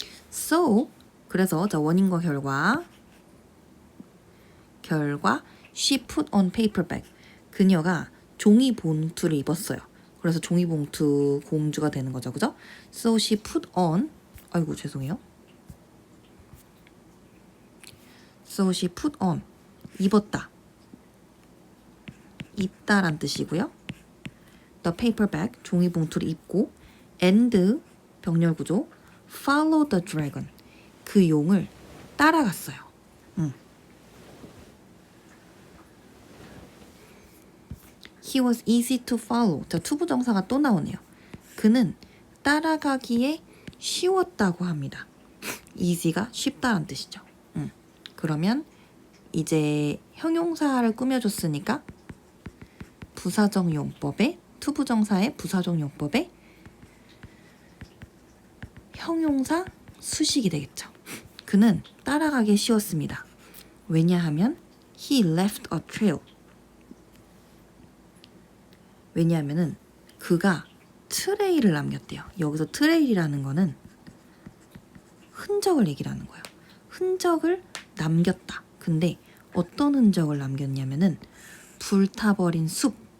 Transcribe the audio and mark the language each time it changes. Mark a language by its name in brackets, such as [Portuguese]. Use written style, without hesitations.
[English] So, [Korean] 그래서 자 원인과 결과 [English] she put on paper bag. [Korean] 그녀가 종이 봉투를 입었어요. 그래서 종이 봉투 공주가 되는 거죠. 그죠? [English] So she put on, [Korean] 아이고 죄송해요. [English] So she put on, [Korean] 입었다. 입다란 뜻이고요. [English] The paper bag, [Korean] 종이 봉투를 입고, and, 병렬 구조, [English] follow the dragon, [Korean] 그 용을 따라갔어요. [English] He was easy to follow. [Korean] 자, 투부정사가 또 나오네요. 그는 따라가기에 쉬웠다고 합니다. easy가 쉽다는 뜻이죠. 그러면 이제 형용사를 꾸며줬으니까 부사적 용법에, 투부정사의 부사적 용법에 형용사 수식이 되겠죠. 그는 따라가기 쉬웠습니다. 왜냐하면 [English] he left a trail. [Korean] 왜냐하면은 그가 트레일을 남겼대요. 여기서 트레일이라는 거는 흔적을 얘기하는 거예요. 흔적을 남겼다. 근데 어떤 흔적을 남겼냐면은 불타버린 숲.